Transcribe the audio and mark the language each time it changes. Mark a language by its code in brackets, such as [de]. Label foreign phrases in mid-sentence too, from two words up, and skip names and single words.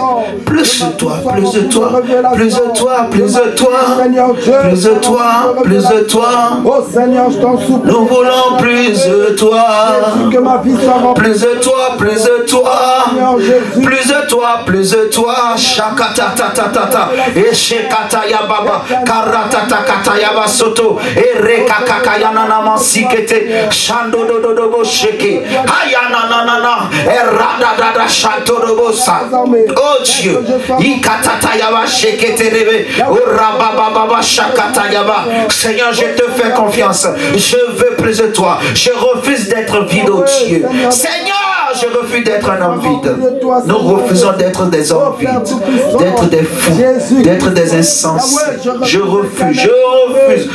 [fr] Plus de toi, plus de toi, plus de toi, plus de toi, plus de toi, plus de toi. Oh Seigneur, je t'en supplie. Nous voulons plus de toi. Que ma vie soit remplie. Plus de toi, plus de toi. Plus de toi, plus de toi. Shakatatatata. Et shekataya baba. Karatata kataya basoto. Et rekakakaya mansikete. Shando dodobo sheke. Hayananana. Et radadada shantodobosa. Oh Dieu. Ikatataya ba shekete rebe. Urababa shakataya ba. Seigneur, je te fais confiance. Je veux plus de toi. Je refuse d'être vide, oh Dieu. Seigneur, je refuse d'être un homme vide. Nous refusons d'être des hommes vides, d'être des fous, d'être des insensés. Je refuse, je refuse.